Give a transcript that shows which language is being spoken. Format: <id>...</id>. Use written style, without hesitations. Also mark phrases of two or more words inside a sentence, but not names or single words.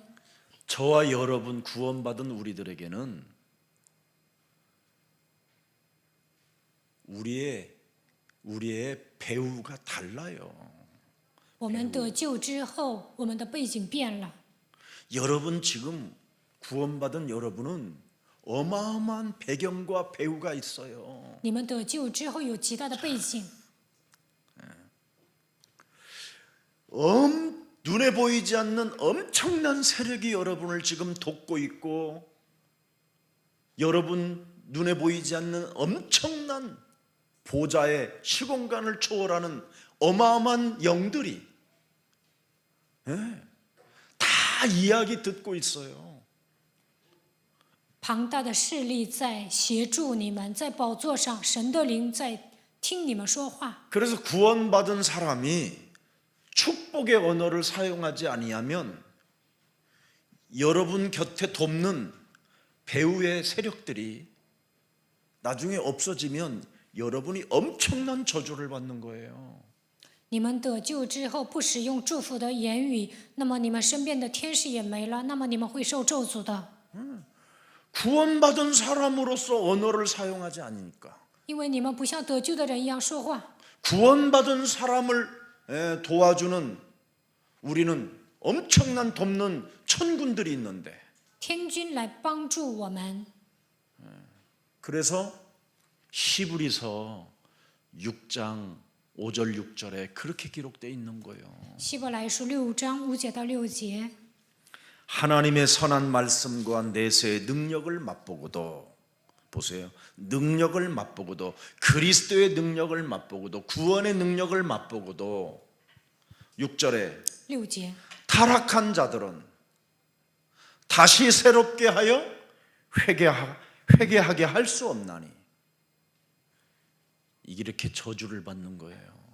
<ko>저와 여러분 구원받은 우리들에게는 우리의 배우가 달라요.</ko> <zh>我们得救之后，我们的背景变了。</zh> <ko>여러분 지금 구원받은 여러분은 어마어마한 배경과 배우가 있어요.</ko> <zh>你们得救之后有极大的背景，</zh> <ko>눈에 보이지 않는 엄청난 세력이 여러분을 지금 돕고 있고 여러분 눈에 보이지 않는 엄청난 보좌의 시공간을 초월하는 어마어마한 영들이 다 이야기 듣고 있어요.</ko> <zh>庞大的势力在协助你们，在宝座上，神的灵在听你们说话。</zh> <ko>그래서 구원받은 사람이 축복의 언어를 사용하지 아니하면 여러분 곁에 돕는 배우의 세력들이 나중에 없어지면 여러분이 엄청난 저주를 받는 거예요.</ko> <zh>你们得救之后不使用祝福的言语，那么你们身边的天使也没了，那么你们会受咒诅的。</zh> <ko>구원받은 사람으로서 언어를 사용하지 않으니까</ko> <zh>因为你们不像得救的人一样说话。</zh> <ko>구원받은 사람을 도와주는 우리는 엄청난 돕는 천군들이 있는데</ko> <zh>天君来帮助我们，</zh> <ko>그래서 히브리서 6장 5절 6절에 그렇게 기록되어 있는 거예요.</ko> <zh>希伯来书6章5节到6节。</zh> <ko>하나님의 선한 말씀과 내세의 능력을 맛보고도 보세요. 능력을 맛보고도 그리스도의 능력을 맛보고도 구원의 능력을 맛보고도 6절에</ko> <zh>6节，</zh> <ko>타락한 자들은 다시 새롭게 하여 회개하게 할 수 없나니 이렇게 저주를 받는 거예요.</ko>